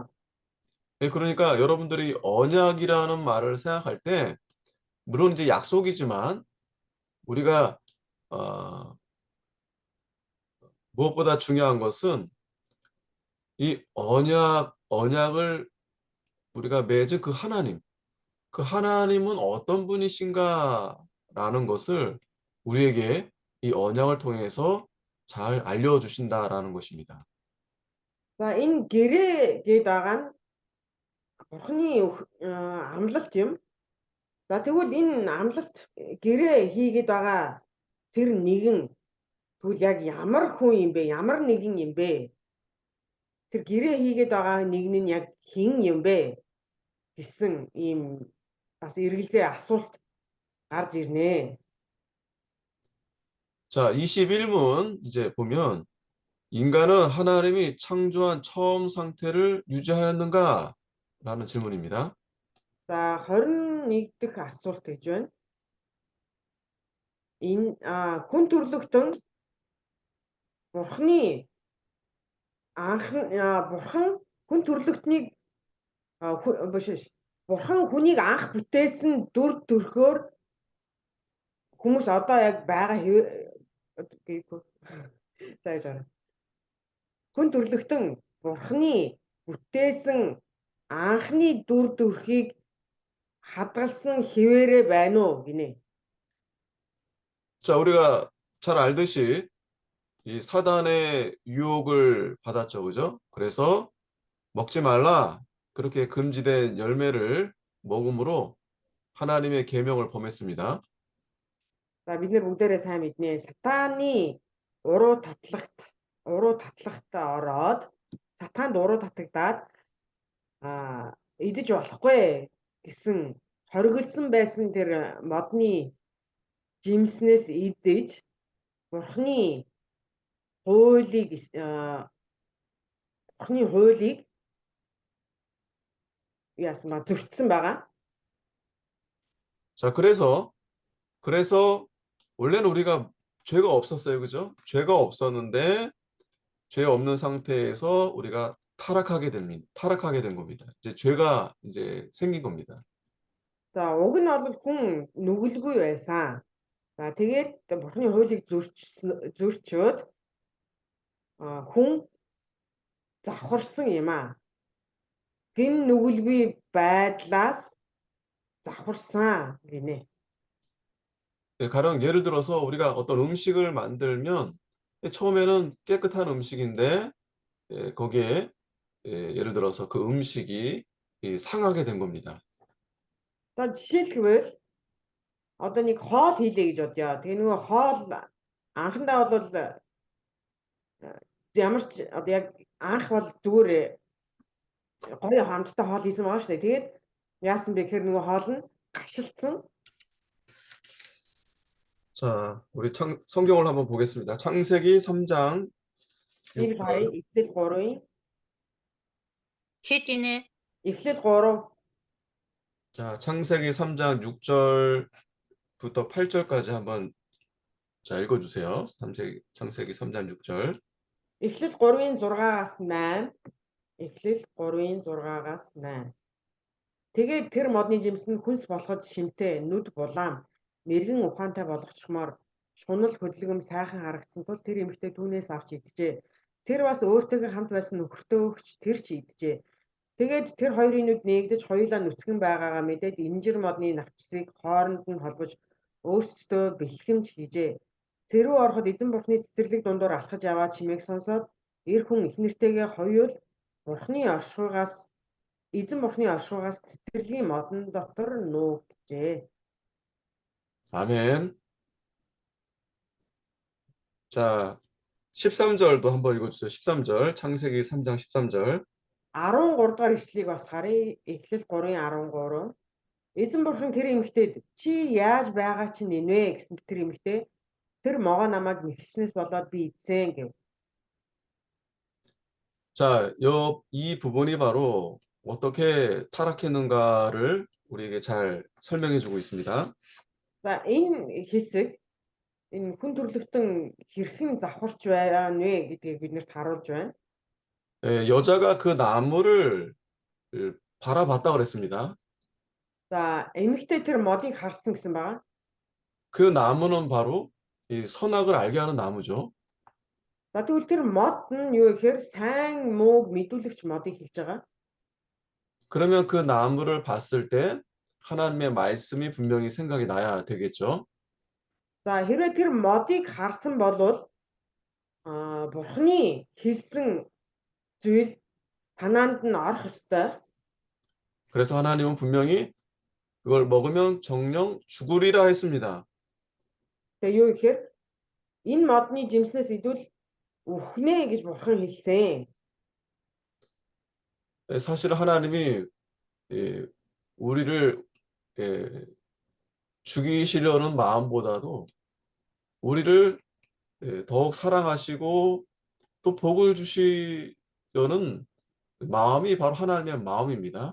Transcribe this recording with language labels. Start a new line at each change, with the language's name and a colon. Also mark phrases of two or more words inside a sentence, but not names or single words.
Korean: 네, 그러니까 여러분들이 언약이라는 말을 생각할 때 물론 이제 약속이지만 우리가 무엇보다 중요한 것은 이 언약을 우리가 맺은 그 하나님은 어떤 분이신가라는 것을 우리에게 이 언약을 통해서 잘 알려주신다라는 것입니다.
Mongolian: За энэ гэрээгээд байгаа нь Бурхны амлалт юм. За тэгвэл энэ амлалт гэрээ хийгээд байгаа тэр нэгэн тэгвэл яг ямар хүн юм бэ? Ямар нэгэн юм бэ? Тэр гэрээ хийгээд байгаа нэгэн нь яг хэн юм бэ гэсэн ийм бас эргэлзээ асуулт гарч ирнэ.
Korean: 자, 21문 이제 보면 인간은 하나님이 창조한 처음 상태를 유지하였는가? 라는 질문입니다.
Mongolian: За 21 дахь асуулт гэж байна. Энэ хүн төрлөختөн Бурхны Бурхан хүн төрлөختнийг биш Бурхан хүнийг анх бүтээсэн дүр төрхөөр хүмүүс одоо яг байгаа хүн төрлөختөн Бурхны бүтээсэн анхны дүр төрхийг хадгалсан хിവэрэ байна уу гинэ.
Korean: 자, 우리가 잘 알듯이 이 사단의 유혹을 받았죠, 그죠? 그래서 먹지 말라 그렇게 금지된 열매를 먹음으로 하나님의 계명을 범했습니다.
Mongolian: За бид нэр бүгдээрээ сайн мэднэ. Сатаны уруу татлагт ороод сатаанд уруу татагдаад идэж болохгүй гэсэн хориглосон байсан тэр модны жимснээс идэж Бурхны хуулийг яасан зөрчсөн байгаа.
Korean: 자, 그래서 원래는 우리가 죄가 없었어요, 그죠? 죄가 없었는데 죄 없는 상태에서 우리가 타락하게 된 겁니다. 이제 죄가 이제 생긴 겁니다.
Mongolian: За уг нь бол хүн нүгэлгүй байсан. За тэгээд Бурхны хуулийг зөрчөөд хүн завхарсан юм аа. Гин нүгэлгүй байдлаас завхарсан гинэ.
Korean: 예, 가령 예를 들어서 우리가 어떤 음식을 만들면 처음에는 깨끗한 음식인데 거기에 예를 들어서 그 음식이 상하게 된 겁니다.
Mongolian: За жишээлбэл одоо нэг хоол хийлээ гэж бодъё. Тэгээ нөгөө хоол анхандаа бол ямар ч одоо яг анх бол зүгээр гоё хамттай хоол хийсэн байгаа шүү дээ. Тэгээд яасан бэ гэхээр нөгөө хоол нь гашилсан.
Korean: 자, 우리 성경을 한번 보겠습니다. 창세기 3장
Mongolian: Нэг л харъя.
Korean: 6절.
Mongolian: Эхлэл 3-ын хэд ийнэ? Эхлэл 3
Korean: 자, 창세기 3장 6절부터 8절까지 한번 자, 읽어주세요. 창세기 3장 6절.
Mongolian: Эхлэл 3-ын 6-аас 8. Эхлэл 3-ын 6-аас 8. Тэгээд тэр модны жимс нь хүнс болоход шинтэй, нүд булаам, мэргэн ухаантай болгочмоор шунал хөдөлгөм сайхан харагдсан тул тэр эмэгтэй түүнээс авч иджээ. Тэр бас өөртөөгөө хамт байсан нөхөртөө өгч тэр ч иджээ. Тэгээд тэр хоёрын нүд нээгдэж хоёулаа нүцгэн байгаагаа мэдээд инжир модны навчсыг хооронд нь холбож өөрсдөө бэлхэмж хийжээ. Тэрүү ороход эзэн бурхны цэцэрлэг дундуур алхаж яваа чимээг сонсоод эр хүн их нэртэйгээ хоёул эзэн бурхны оршуугаас цэцэрлэгийн модон дотор нуугджээ.
Korean: 아멘. 자, 13절도 한번 읽어주세요. 13절. 창세기 3장 13절.
Mongolian: 13 дахь ишлэгийг бас харъя. Эхлэл 3-ын 13. Эзэн бурхан тэр эмэгтэйд чи яаж байгаа чинь инвэ гэсэн тэр эмэгтэй тэр могоо намайг мэхэлснээс болоод би эзэн гэв.
Korean: 자, 이 부분이 바로 어떻게 타락했는가를 우리에게 잘 설명해 주고 있습니다.
Mongolian: За энэ хэсэг энэ хүн төрлөختөн хэрхэн завхарч байна вэ гэдгийг биднэрт харуулж байна.
Korean: 여자가 그 나무를 바라봤다 그랬습니다.
Mongolian: За эмэгтэй тэр модыг харсан гэсэн байгаа.
Korean: 그 나무는 바로 이 선악을 알게 하는 나무죠.
Mongolian: За тэгвэл тэр мод нь юу гэхээр сайн мууг мэдүүлэгч модыг хэлж байгаа.
Korean: 그러면 그 나무를 봤을 때 하나님의 말씀이 분명히 생각이 나야 되겠죠.
Mongolian: За хэрвээ тэр модыг харсан бол бурхны хэлсэн зүйл танаанд нь орох ёстой.
Korean: 그래서 하나님은 분명히 그걸 먹으면 정령 죽으리라 했습니다.
Mongolian: Тэгээ юу гэхээр энэ модны жимснээс идвэл үхнэ гэж бурхан хэлсэн.
Korean: 사실 하나님이 우리를 죽이시려는 마음보다도 우리를 더욱 사랑하시고 또 복을 주시려는 마음이 바로 하나님의 마음입니다.